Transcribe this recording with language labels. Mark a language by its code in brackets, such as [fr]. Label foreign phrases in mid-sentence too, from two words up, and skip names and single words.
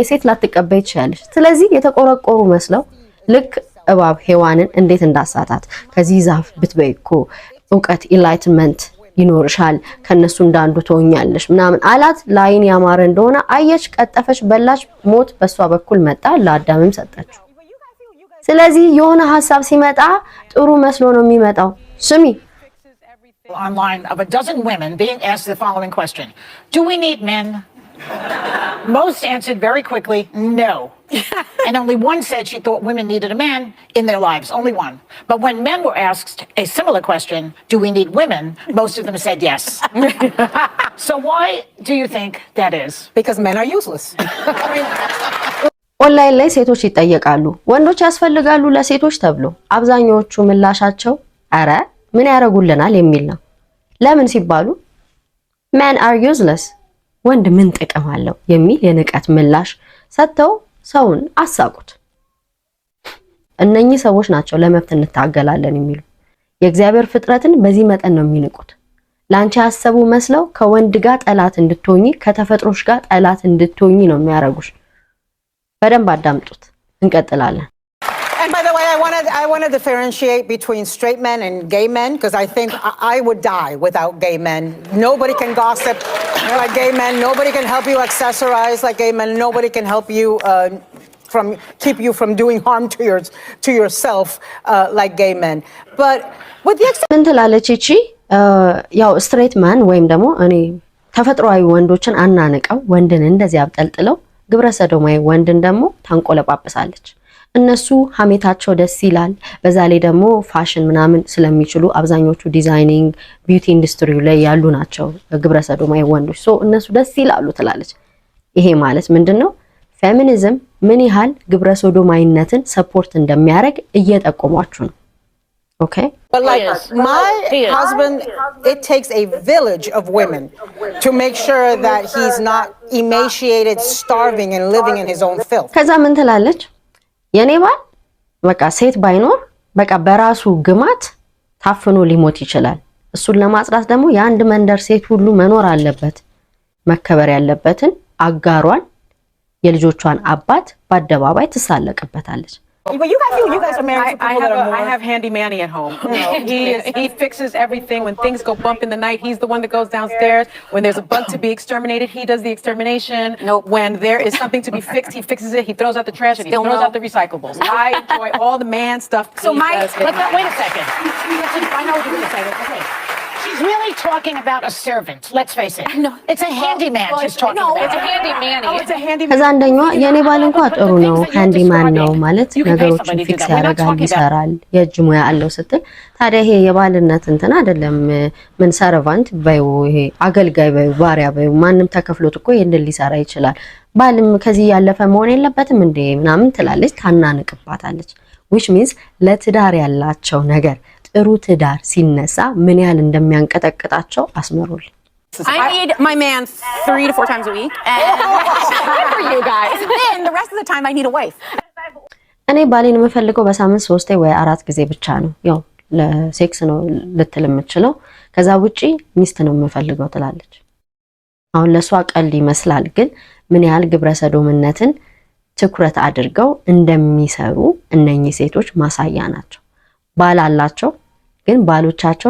[am] ሴት ላትቀበይ ትችላለሽ። ስለዚህ የተቆረቆሩ መስለው ልክ እባብ ሔዋንን እንዴት እንዳሳታት ከዚህ ዛፍ ብትበይ እኮ እውቀት ኢንላይትመንት ይኖርሻል፣ ከነሱ እንዳንዱ ትሆኛለሽ ምናምን አላት። ላይን ያማረ እንደሆነ አየች፣ ቀጠፈች፣ በላች። ሞት በሷ በኩል መጣ፣ ለአዳምም ሰጠችው። ስለዚህ የሆነ ሐሳብ ሲመጣ ጥሩ መስሎ ነው የሚመጣው። ስሚ [en] online of a dozen women being asked the following question: do we need men? Most answered very quickly, no. And only one said she thought women needed a man in their lives, only one. But when men were asked a similar question, do we need women? Most of them said yes. So why do you think that is? Because men are useless. [am] ኦንላይን ላይ ሴቶች ይጠየቃሉ፣ ወንዶች ያስፈልጋሉ ለሴቶች ተብሎ አብዛኛዎቹ ምላሻቸው አረ ምን ያረጉልናል የሚል ነው። ለምን ሲባሉ [en] men are useless [am] ወንድ ምን ጥቅም አለው የሚል የንቀት ምላሽ ሰጥተው ሰውን አሳቁት። እነኚህ ሰዎች ናቸው ለመብት እንታገላለን የሚሉ። የእግዚአብሔር ፍጥረትን በዚህ መጠን ነው የሚንቁት። ላንቺ ያሰቡ መስለው ከወንድ ጋር ጠላት እንድትሆኚ ከተፈጥሮሽ ጋር ጠላት እንድትሆኚ ነው የሚያረጉሽ። በደንብ አዳምጡት። እንቀጥላለን። [en] And by the way, I want to differentiate between straight men and gay men, because I think I would die without gay men. Nobody can gossip like gay men. Nobody can help you accessorize like gay men. Nobody can help you keep you from doing harm to yourself like gay men. But with the [am] ምን ትላለች እቺ? ያው [en] straight man [am] ወይም ደግሞ እኔ ተፈጥሯዊ ወንዶችን አናንቀው ወንድን እንደዚህ አብጠልጥለው ግብረ ሰዶማዊ ወንድን ደግሞ ታንቆለጳጳሳለች። እነሱ ሀሜታቸው ደስ ይላል። በዛ ላይ ደግሞ ፋሽን ምናምን ስለሚችሉ አብዛኞቹ [en] designing beauty industry [am] ላይ ያሉ ናቸው ግብረ ሰዶማዊ ወንዶች። ሶ እነሱ ደስ ይላሉ ትላለች። ይሄ ማለት ምንድነው? ፌሚኒዝም ምን ያህል ግብረ ሰዶማዊነትን ሰፖርት እንደሚያደርግ እየጠቆሟችሁ ነው። Okay? [en] But like my husband, it takes a village of women to make sure that he's not emaciated, starving, and living in his own filth. [am] ከዛ ምን ትላለች? የኔ ባል በቃ ሴት ባይኖር በቃ በራሱ ግማት ታፍኖ ሊሞት ይችላል። እሱን ለማጽዳት ደግሞ የአንድ መንደር ሴት ሁሉ መኖር አለበት። መከበር ያለበትን አጋሯን የልጆቿን አባት በአደባባይ ትሳለቅበታለች። [en] But you guys are married to people I have Handy Manny at home. He fixes everything. When things go bump in the night, he's the one that goes downstairs. When there's a bug to be exterminated, he does the extermination. When there is something to be fixed, he fixes it. He throws out the trash and he throws out the recyclables. I enjoy all the man stuff. So wait a second. I know what you're going to say. Okay. She's really talking about a servant. Let's face it. No, it's a handyman she's talking about. No, it's a handyman. It's a handyman. [am] ከዛ አንደኛዋ የኔ ባል እንኳን ጥሩ ነው ሃንዲማን ነው ማለት ነገሮችን ፊክስ ያደርጋል፣ ይሰራል፣ የእጅ ሙያ አለው ስትል ታዲያ ይሄ የባልነት እንትን አይደለም። ምን ሰርቫንት ባይው ይሄ አገልጋይ ባይው ባሪያ ባይው ማንም ተከፍሎት እኮ ይሄን ሊሰራ ይችላል። ባልም ከዚህ ያለፈ መሆን የለበትም እንዴ ምናምን ትላለች፣ ታናንቅባታለች። [en] which means [am] ለትዳር ያላቸው ነገር ጥሩ ትዳር ሲነሳ ምን ያህል እንደሚያንቀጠቅጣቸው አስመሩል። [en] I need my man 3 to 4 times a week and for you guys. And the rest of the time I need a wife. [am] እኔ ባሌን የምፈልገው በሳምንት 3 ወይ 4 ጊዜ ብቻ ነው። ያው ለሴክስ ነው ልትል የምትችለው። ከዛ ውጪ ሚስት ነው የምፈልገው ትላለች። አሁን ለሷ ቀልድ ይመስላል፣ ግን ምን ያህል ግብረ ሰዶምነትን ትኩረት አድርገው እንደሚሰሩ እነኚህ ሴቶች ማሳያ ናቸው። ባል አላቸው፣ ግን ባሎቻቸውን